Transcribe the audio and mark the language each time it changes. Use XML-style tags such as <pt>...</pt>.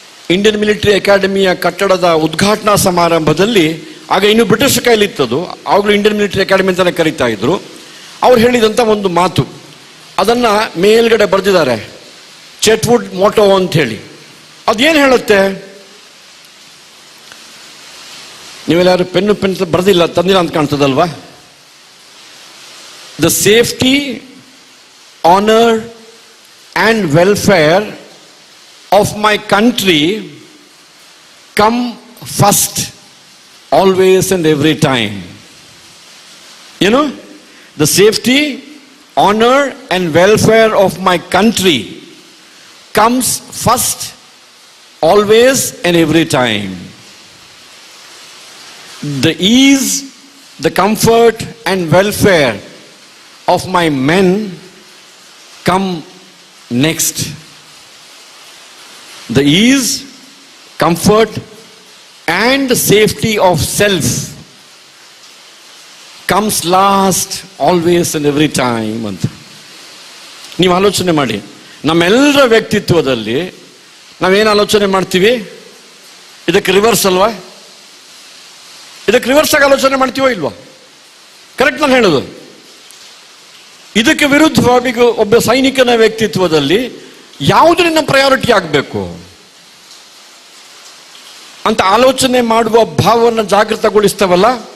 <kn>Indian military ಅಕಾಡೆಮಿಯ ಕಟ್ಟಡದ ಉದ್ಘಾಟನಾ ಸಮಾರಂಭದಲ್ಲಿ, ಆಗ ಇನ್ನು ಬ್ರಿಟಿಷ್ ಕೈಲಿತ್ತದು, ಆವಾಗಲೂ ಇಂಡಿಯನ್ ಮಿಲಿಟರಿ ಅಕಾಡೆಮಿ ಅಂತಾನೆ ಕರೀತಾ ಇದ್ರು, ಅವ್ರು ಹೇಳಿದಂಥ ಒಂದು ಮಾತು ಅದನ್ನ ಮೇಲ್ಗಡೆ ಬರೆದಿದ್ದಾರೆ, ಚೆಟ್ವುಡ್ ಮೋಟೋ ಅಂತ ಹೇಳಿ. ಅದೇನು ಹೇಳುತ್ತೆ? ನೀವೆಲ್ಲಾರು ಪೆನ್ನು ಬರೆದಿಲ್ಲ, ತಂದಿಲ್ಲ ಅಂತ ಕಾಣ್ತದಲ್ವಾ?</kn> <en>The safety, honour and welfare of my country come first, always and every time. You know, the safety, honor and welfare of my country comes first, always and every time. The ease, the comfort and welfare of my men come next. The ease, comfort and safety of self comes last, always and every time ಅಂತ.</en> <kn>ನೀವು ಆಲೋಚನೆ ಮಾಡಿ, ನಮ್ಮೆಲ್ಲರ ವ್ಯಕ್ತಿತ್ವದಲ್ಲಿ ನಾವೇನು ಆಲೋಚನೆ ಮಾಡ್ತೀವಿ? ಇದಕ್ಕೆ reverse ಅಲ್ವಾ? ಇದಕ್ಕೆ ರಿವರ್ಸ್ ಆಗಿ ಆಲೋಚನೆ ಮಾಡ್ತೀವೋ ಇಲ್ವಾ? ಕರೆಕ್ಟ್ ನಾನು ಹೇಳೋದು. ಇದಕ್ಕೆ ವಿರುದ್ಧವಾಗಿ ಒಬ್ಬ ಸೈನಿಕನ ವ್ಯಕ್ತಿತ್ವದಲ್ಲಿ ಯಾವುದು ನಿನ್ನ ಪ್ರಯಾರಿಟಿ ಆಗಬೇಕು ಅಂತ ಆಲೋಚನೆ ಮಾಡುವ ಭಾವವನ್ನು ಜಾಗೃತಗೊಳಿಸ್ತೇವಲ್ಲ.</kn>